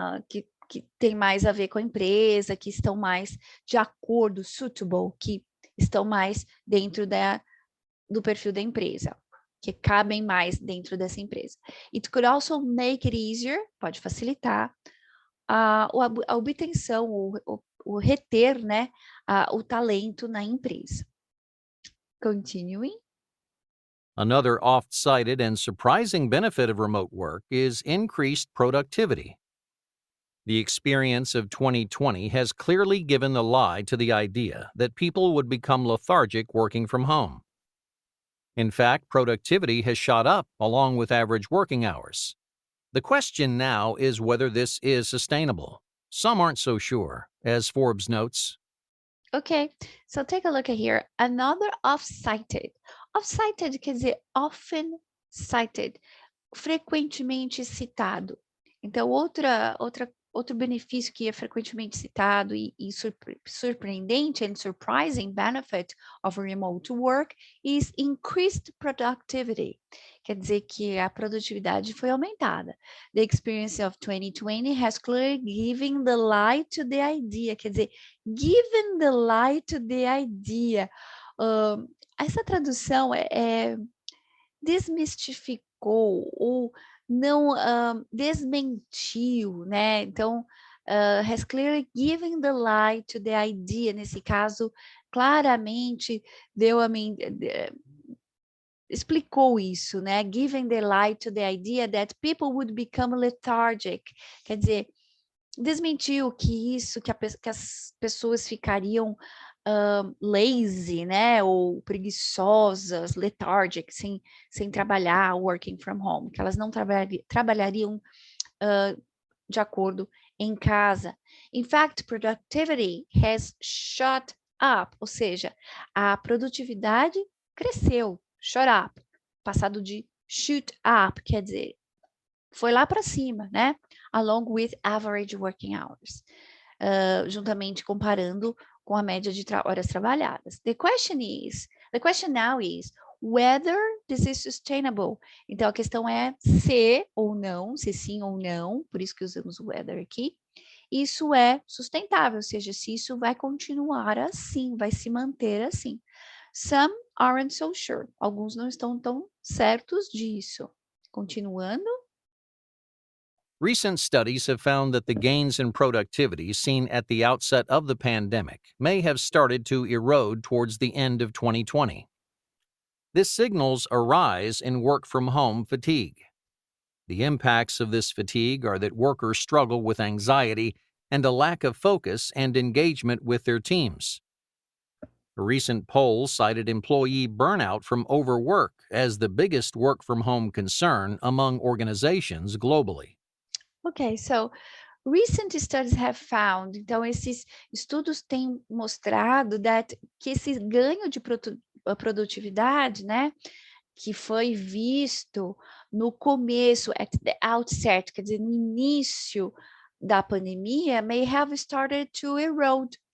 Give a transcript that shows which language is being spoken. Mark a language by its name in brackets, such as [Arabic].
[Portuguese] que tem mais a ver com a empresa, que estão mais de acordo, suitable, que estão mais dentro do perfil da empresa, que cabem mais dentro dessa empresa. [English] It could also make it easier, [Portuguese] pode facilitar, a obtenção, o reter, né, o talento na empresa. [English] Continuing. Another oft-cited and surprising benefit of remote work is increased productivity. The experience of 2020 has clearly given the lie to the idea that people would become lethargic working from home. In fact, productivity has shot up along with average working hours. The question now is whether this is sustainable. Some aren't so sure, as Forbes notes. Okay, so take a look at here. Another oft-cited. Oft-cited [Portuguese] quer dizer [English] often cited, [Portuguese] frequentemente citado. Então, outro benefício que é frequentemente citado e surpreendente [English] and surprising benefit of remote work is increased productivity. [Portuguese] Quer dizer que a produtividade foi aumentada. [English] The experience of 2020 has clearly given the light to the idea. [Portuguese] Quer dizer, [English] given the light to the idea. [Portuguese] Essa tradução desmistificou ou não desmentiu, né? Então, [English] has clearly given the lie to the idea. [Portuguese] Nesse caso, claramente deu explicou isso, né? [English] Given the lie to the idea that people would become lethargic. [Portuguese] Quer dizer, desmentiu que as pessoas ficariam lazy, né, ou preguiçosas, lethargic, sem trabalhar, [English] working from home, [Portuguese] que elas não trabalhariam de acordo em casa. [English] In fact, productivity has shot up, [Portuguese] ou seja, a produtividade cresceu, shot up, passado de shoot up, quer dizer, foi lá para cima, né? [English] Along with average working hours, [Portuguese] juntamente comparando com a média de horas trabalhadas. [English] The question now is whether this is sustainable. [Portuguese] Então a questão é se ou não, se sim ou não, por isso que usamos o whether aqui. Isso é sustentável, ou seja, se isso vai continuar assim, vai se manter assim. [English] Some aren't so sure. [Portuguese] Alguns não estão tão certos disso. Continuando. [English] Recent studies have found that the gains in productivity seen at the outset of the pandemic may have started to erode towards the end of 2020. This signals a rise in work-from-home fatigue. The impacts of this fatigue are that workers struggle with anxiety and a lack of focus and engagement with their teams. A recent poll cited employee burnout from overwork as the biggest work-from-home concern among organizations globally. Okay, so recent studies have found, [Portuguese] então esses estudos têm mostrado que esse ganho de produtividade, né, que foi visto no começo, at the outset, quer dizer, no início da pandemia, [English] may have started to erode.